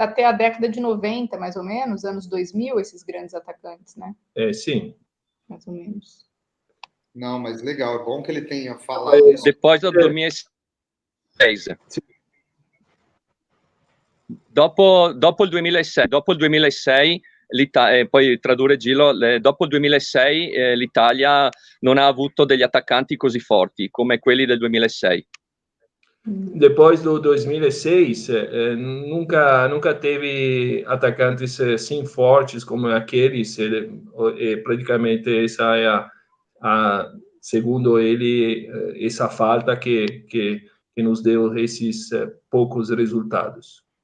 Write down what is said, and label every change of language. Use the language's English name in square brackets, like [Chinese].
[Portuguese] Até a década de 90, mais ou menos, anos 2000, esses grandes atacantes, né? Sim. Mais ou menos. Não, mas legal, é bom que ele tenha falado isso. Depois do 2006. Sì. [Italian] Dopo il 2006 poi tradurre Gillo, dopo il 2006 l'Italia non ha avuto degli attaccanti così forti come quelli del 2006. [Portuguese] Depois do 2006, nunca teve atacantes assim fortes como aqueles, praticamente essa é segundo ele, essa falta que nos deu esses poucos resultados.